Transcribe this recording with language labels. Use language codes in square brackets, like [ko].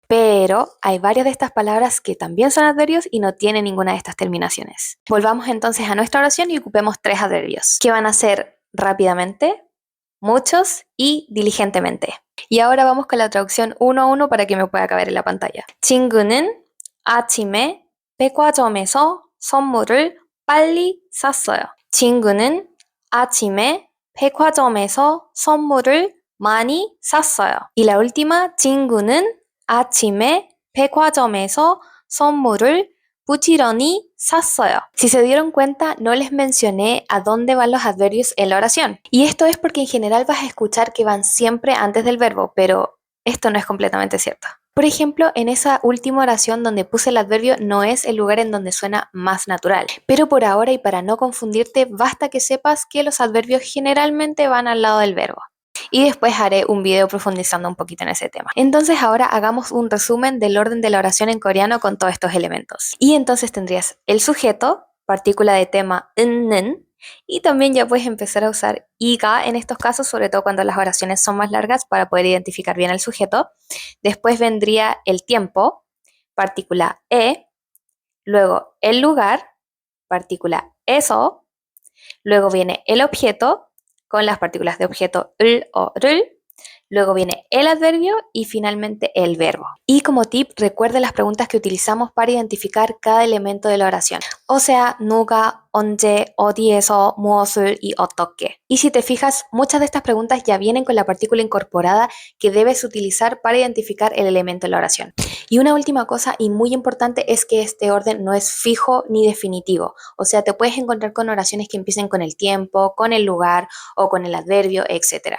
[es] Pero hay varias de estas palabras que también son adverbios y no tienen ninguna de estas terminaciones. Volvamos entonces a nuestra oración y ocupemos 3 adverbios, que van a ser rápidamente, muchos y diligentemente. Y ahora vamos con la traducción uno a uno para que me pueda caber en la pantalla. [ko] 친구는 아침에 백화점에서 선물을 빨리 샀어요. 친구는 아침에 백화점에서 선물을 많이 샀어요. [es] Y la última, [ko] 친구는 아침에 백화점에서 선물을 부지런히 샀어요. [es] Si se dieron cuenta, no les mencioné a dónde van los adverbios en la oración. Y esto es porque en general vas a escuchar que van siempre antes del verbo, pero esto no es completamente cierto. Por ejemplo, en esa última oración donde puse el adverbio no es el lugar en donde suena más natural. Pero por ahora y para no confundirte, basta que sepas que los adverbios generalmente van al lado del verbo. Y después haré un video profundizando un poquito en ese tema. Entonces ahora hagamos un resumen del orden de la oración en coreano con todos estos elementos. Y entonces tendrías el sujeto, partícula de tema 는, y también ya puedes empezar a usar iga en estos casos, sobre todo cuando las oraciones son más largas para poder identificar bien el sujeto. Después vendría el tiempo, partícula e, luego el lugar, partícula eso, luego viene el objeto con las partículas de objeto 을 o 를, luego viene el adverbio y finalmente el verbo. Y como tip, recuerde las preguntas que utilizamos para identificar cada elemento de la oración. O sea, [ko] 누가, 언제, 어디에서, 무엇을 y 어떻게. [es] Y si te fijas, muchas de estas preguntas ya vienen con la partícula incorporada que debes utilizar para identificar el elemento de la oración. Y una última cosa y muy importante es que este orden no es fijo ni definitivo. O sea, te puedes encontrar con oraciones que empiecen con el tiempo, con el lugar o con el adverbio, etc.